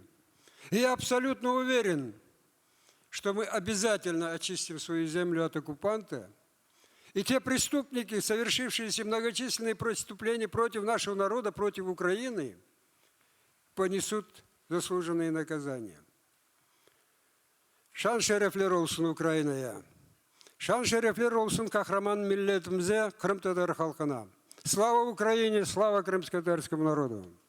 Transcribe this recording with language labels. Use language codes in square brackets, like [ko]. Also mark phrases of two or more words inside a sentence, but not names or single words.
[ru] И я абсолютно уверен, что мы обязательно очистим свою землю от оккупанта. И те преступники, совершившие многочисленные преступления против нашего народа, против Украины, понесут заслуженные наказания. [tr] Şan şerefler olsun Ukrayna'ya. Şan şerefler olsun kahraman milletimize, Kırım Tatar halkına. [ru] Слава Украине, слава крымско-татарскому народу.